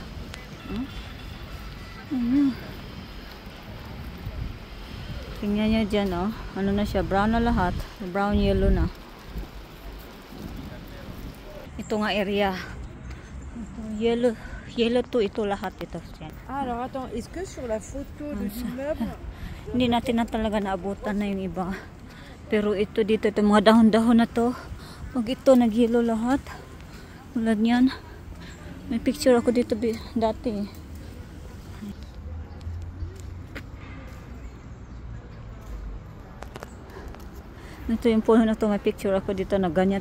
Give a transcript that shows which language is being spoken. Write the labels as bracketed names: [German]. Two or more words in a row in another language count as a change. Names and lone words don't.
[Filipino] Tingnan nyo dyan, ano na siya, brown na lahat, [English] brown yellow [Filipino] na. Ito nga area. Yellow to ito lahat ito. [French] Alors attends, est-ce que sur la photo de l'immeuble [Filipino] hindi natin na talaga naabutan na yung iba. Pero ito dito, ito mga dahon-dahon na to. Pag ito nag-yellow lahat. Tulad niyan. May picture ako dito dati. Ito yung puno na to, may picture ako dito na ganyan.